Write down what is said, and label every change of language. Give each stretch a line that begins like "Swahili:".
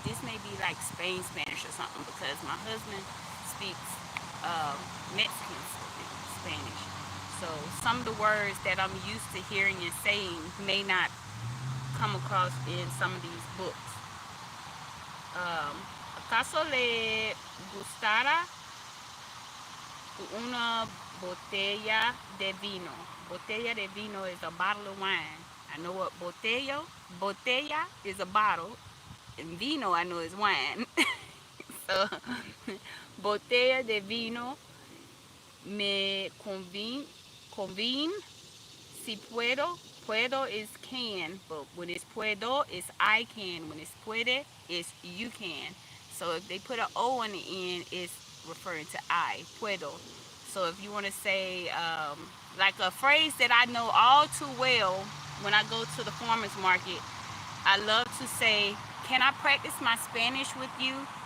English: This may be like Spain Spanish or something, because my husband speaks Mexican Spanish. So some of the words that I'm used to hearing and saying may not come across in some of these books.
Spanish: ¿Acaso le gustará una botella de vino? Botella de vino
English: is a bottle of wine. I know what botella is a bottle, and vino I know is wine.
Spanish: So, botella de vino me conviene, si puedo
English: Puedo is can, but when it's puedo, it's I can. When it's puede, it's you can. So if they put an O on the end, it's referring to I, puedo. So if you want to say, like a phrase that I know all too well when I go to the farmer's market, I love to say, can I practice my Spanish with you?